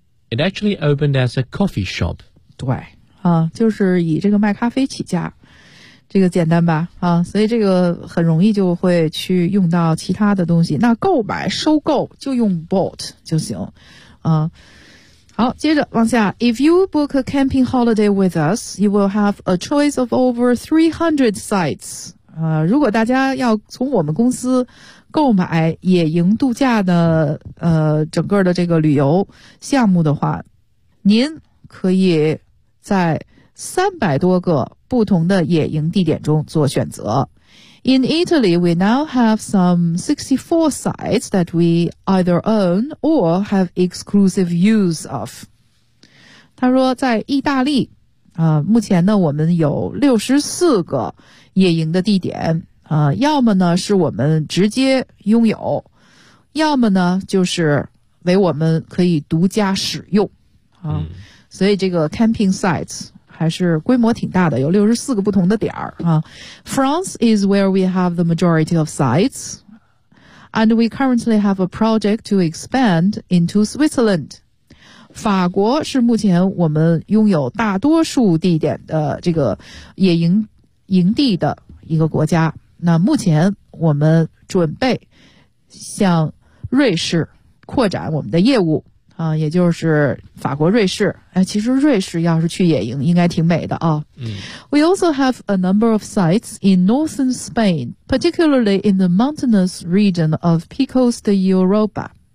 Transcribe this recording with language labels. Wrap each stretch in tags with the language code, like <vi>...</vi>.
<en>It actually opened as a coffee shop.</en> <zh>对。就是以这个卖咖啡起家。这个简单吧所以这个很容易就会去用到其他的东西。那购买收购就用 bought 就行。好，接着往下。</zh> <en>If you book a camping holiday with us, you will have a choice of over 300 sites.</en> <zh>如果大家要从我们公司购买野营度假的整个的这个旅游项目的话，您可以在300多个不同的野营地点中做选择。</zh> <en>In Italy, we now have some 64 sites that we either own or have exclusive use of.</en> <zh>他说在意大利目前呢我们有64个野营的地点要么呢是我们直接拥有，要么呢就是为我们可以独家使用所以这个 camping sites还是规模挺大的，有64个不同的点儿啊。</zh> <en>France is where we have the majority of sites, and we currently have a project to expand into Switzerland.</en> <zh>法国是目前我们拥有大多数地点的这个野营营地的一个国家。那目前我们准备向瑞士扩展我们的业务。也就是法国瑞士其实瑞士要是去野营应该挺美的</zh> <en>We also have a number of sites in northern Spain, particularly in the mountainous region of Picos de Europa.</en>